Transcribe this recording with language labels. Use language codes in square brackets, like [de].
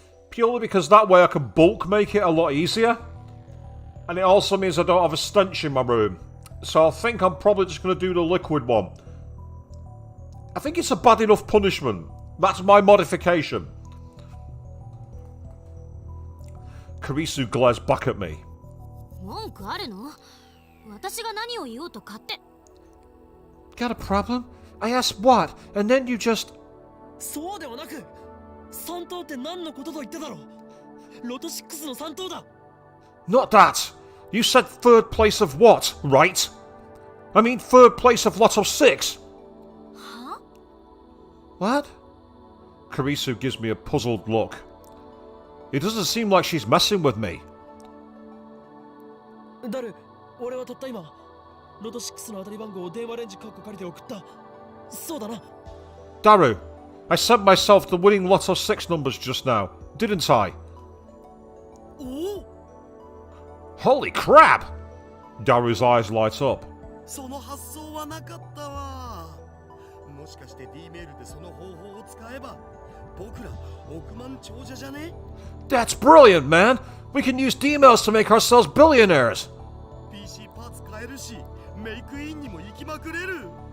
[en] Purely because that way I can bulk make it a lot easier. And it also means I don't have a stench in my room. So I think I'm probably just going to do the liquid one. I think it's a bad enough punishment. That's my modification. Karisu glares back at me. [ja] 文句あるの私が何を言おうと勝手 [en] Got a problem? I asked what, and then you just... [ja] そうではなく3等って何のことと言っただろうロト6の3等だ [en] Not that! You said third place of what, right? I mean third place of Lotto 6! Huh? What? Kurisu gives me a puzzled look. It doesn't seem like she's messing with me. [ja] ダル、俺はたった今ロト6の当たり番号を電話レンジカッコ借りて送った。そうだな。 [en] Daru, I sent myself the winning Lotto 6 numbers just now, didn't I? おお、 Holy crap! Daru's eyes light up. [ja] その発想はなかったわ。もしかして D メールでその方法を使えば僕ら億万長者じゃね？ [en] That's brilliant, man! We can use D-mails to make ourselves billionaires! [ja] PC パーツ買えるし、メイクインにも行きまくれる。